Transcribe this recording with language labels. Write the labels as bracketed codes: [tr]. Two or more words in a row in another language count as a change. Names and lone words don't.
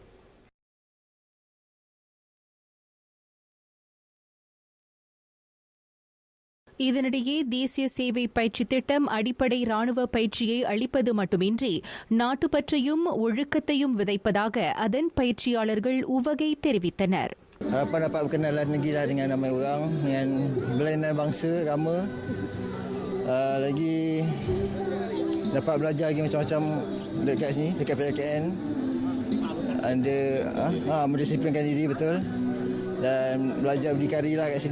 [ta] இதனிடையே தேசிய சேவை பயிற்சி திட்டம் அடிப்படை ராணுவ பயிற்சியை அளிப்பது மட்டுமின்றி நாட்டுப்பற்றையும் ஒழுக்கத்தையும் விதைப்பதாக அதன் பயிற்சியாளர்கள் உவகை தெரிவித்தனர். [ms] Harapan dapat berkenalan lagi lah dengan ramai orang, dengan berlainan bangsa, agama. Lagi dapat belajar lagi macam-macam dekat sini, dekat PLKN. Anda mendisiplinkan diri betul. Dan belajar berdikari lah kat sini.